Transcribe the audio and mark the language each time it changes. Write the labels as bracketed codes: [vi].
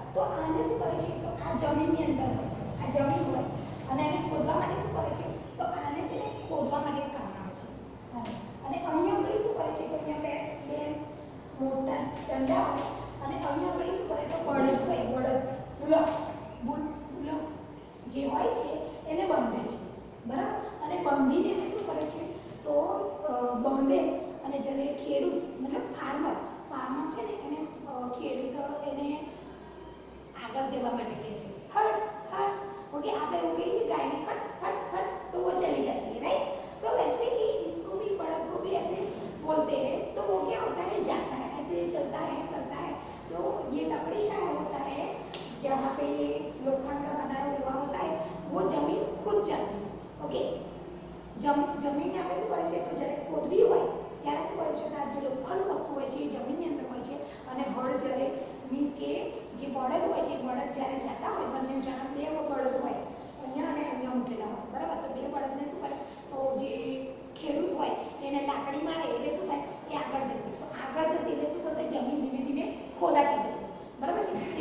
[gu] તો આને શું કરે છે, તો આ જમીનની અંદર હોય છે, આ જમીન હોય અને એને ખોદવા માટે શું કરે છે, તો આને છે ને ખોદવા માટે કામ આવે છે, અને અહીં આગળ શું કરે છે, તો અહીંયા બે મોટા દંડા હોય અને અહીં આગળ શું કરે, તો બળદ હોય, બળદ, બુલક જે હોય છે એને બાંધે છે, બરાબર। અને બાંધીને એને શું કરે છે, તો બાંધે અને જ્યારે ખેડૂત મતલબ ફાર્મર છે ને, એને ખેડૂત એને આગળ જવા માટે કહેશે હટ हट, ओके। [hi] आप लोग कही थी गाय ने हट हट हट तो वो चली जाती है, राइट। तो वैसे ही इसको भी, बड़द को भी ऐसे बोलते हैं, तो वो क्या होता है, जाता है, ऐसे चलता है चलता है। तो ये लकड़ी का होता है, जहाँ पे ये लोखंड का बनाया हुआ होता है, वो जमीन खुद जाती है, ओके। [gu] जमीन ने આપણે શું કરે છે, તો જ્યારે ખોદવી હોય ત્યારે શું કરે છે, આ જે લોખંડ વસ્તુ હોય છે એ જમીનની અંદર હોય છે, અને હળ જ્યારે મીન્સ કે જે બળદ હોય છે, બળદ જ્યારે જતા હોય, બંને જણા બે બળદ હોય અહીંયા અને અહીંયા મૂકેલા હોય, બરાબર। તો બે બળદને શું કરે, તો જે ખેડૂત હોય એને લાકડી મારે એટલે શું થાય, એ આગળ જશે, તો આગળ જશે એટલે શું થશે, જમીન ધીમે ધીમે ખોદાતી જશે, બરાબર છે।